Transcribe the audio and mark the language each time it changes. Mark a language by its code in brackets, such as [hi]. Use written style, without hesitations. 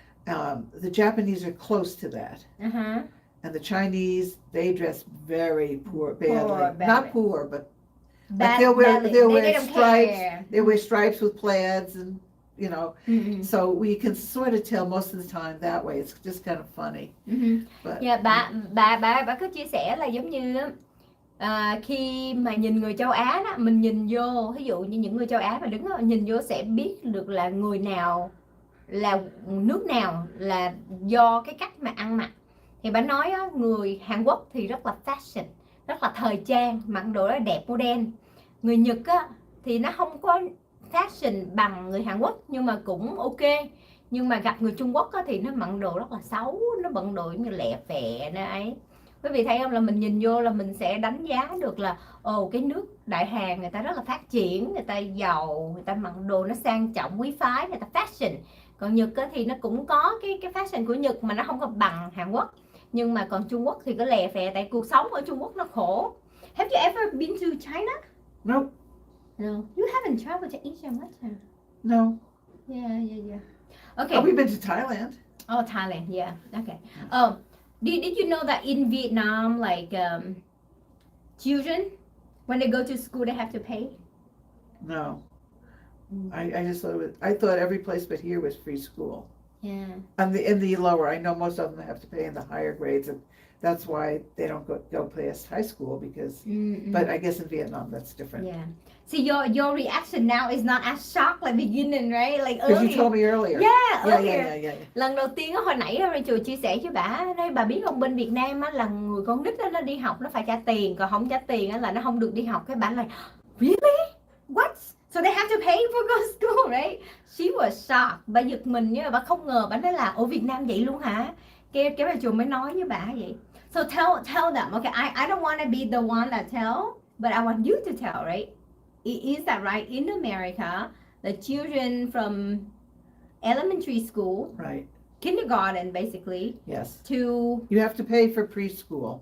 [en] The Japanese are close to that. Uh-huh. And the Chinese, they dress very badly. Not poor, but they'll wear stripes. They wear stripes with plaids, and you know. Mm-hmm. So we can sort of tell most of the time that way. It's just kind of funny. Mm-hmm. But [vi] Yeah, bà cứ chia sẻ là giống như khi mà nhìn người châu Á đó, mình nhìn vô, ví dụ như những người châu Á mà đứng đó, nhìn vô sẽ biết được là người nào, là nước nào, là do cái cách mà ăn mặc. Thì bà nói á, người Hàn Quốc thì rất là fashion, rất là thời trang, mặc đồ rất là đẹp, modern. Người Nhật á, thì nó không có fashion bằng người Hàn Quốc, nhưng mà cũng ok. Nhưng mà gặp người Trung Quốc á, thì nó mặc đồ rất là xấu, nó bận đồ như lẹ phẹ nó ấy. Quý vị thấy không, là mình nhìn vô là mình sẽ đánh giá được là cái nước Đại Hàn người ta rất là phát triển, người ta giàu, người ta mặc đồ nó sang trọng quý phái, người ta fashion. Còn Nhật á, thì nó cũng có cái fashion của Nhật mà nó không có bằng Hàn Quốc. Nhưng mà còn Trung Quốc thì có lè phè, tại cuộc sống ở Trung Quốc nó khổ. [en] Have you ever been to China? no, No. You haven't traveled to Asia much, huh? no. Yeah. Okay. Oh, we've been to Thailand. Oh, Thailand. Yeah. Okay. Oh, did you know that in Vietnam, like children, when they go to school, they have to pay? No. I just thought I thought every place but here was free school. Yeah. And in the lower, I know most of them have to pay in the higher grades, and that's why they don't go past high school because. Mm-mm. But I guess in Vietnam that's different. Yeah. See, your reaction now is not as shocked like beginning, right? Like Because earlier. you told me earlier. Yeah, earlier. Yeah. [vi] Lần đầu tiên á, hồi nãy Rachel chia sẻ với bà biết không, bên Việt Nam á, là người con nít á, nó đi học nó phải trả tiền, còn không trả tiền á, là nó không được đi học. Cái bà là [en] really? What? So they have to pay for go to school, right? She was shocked. [vi] Bà giật mình nhá, bà không ngờ. Bà nói là ở Việt Nam vậy luôn hả? Cái bà chồng mới nói với bà vậy. [en] So tell them, okay, I don't want to be the one that tell, but I want you to tell, right? Is that right? In America, the children from elementary school, Right. kindergarten basically, Yes. to You have to pay for preschool.